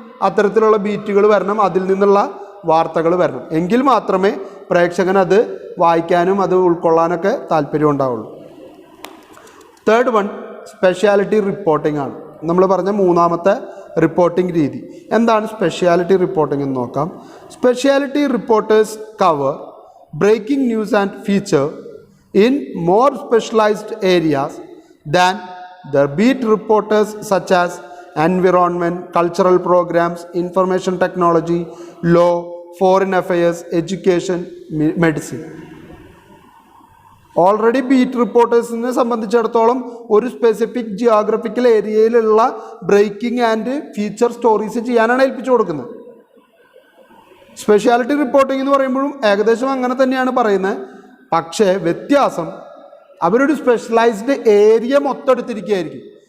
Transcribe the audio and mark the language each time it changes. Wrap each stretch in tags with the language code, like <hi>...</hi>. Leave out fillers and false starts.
<ml>അത്തരത്തിലുള്ള ബീറ്റുകൾ വരണം, അതിൽ നിന്നുള്ള വാർത്തകൾ വരണം. എങ്കിൽ മാത്രമേ പ്രേക്ഷകൻ അത് വായിക്കാനും അത് ഉൾക്കൊള്ളാനൊക്കെ താല്പര്യം ഉണ്ടാവുള്ളൂ. തേർഡ് വൺ സ്പെഷ്യാലിറ്റി റിപ്പോർട്ടിംഗ് ആണ്. നമ്മൾ പറഞ്ഞ മൂന്നാമത്തെ റിപ്പോർട്ടിംഗ് രീതി. എന്താണ് സ്പെഷ്യാലിറ്റി റിപ്പോർട്ടിംഗ് എന്ന് നോക്കാം.</ml> <en>Speciality reporters cover breaking news and feature in more specialized areas than the beat reporters such as environment, cultural programs, information technology, law, foreign affairs, education, medicine.</en> <ml>Already beat റിപ്പോർട്ടേഴ്സിനെ സംബന്ധിച്ചിടത്തോളം ഒരു specific geographical ഏരിയയിലുള്ള breaking and feature stories ചെയ്യാനാണ് ഏൽപ്പിച്ചു കൊടുക്കുന്നത്. Speciality reporting എന്ന് പറയുമ്പോഴും ഏകദേശം അങ്ങനെ തന്നെയാണ് പറയുന്നത്. പക്ഷേ വ്യത്യാസം, അവരൊരു സ്പെഷ്യലൈസ്ഡ് ഏരിയ മൊത്തം എടുത്തിരിക്കുകയായിരിക്കും.</ml>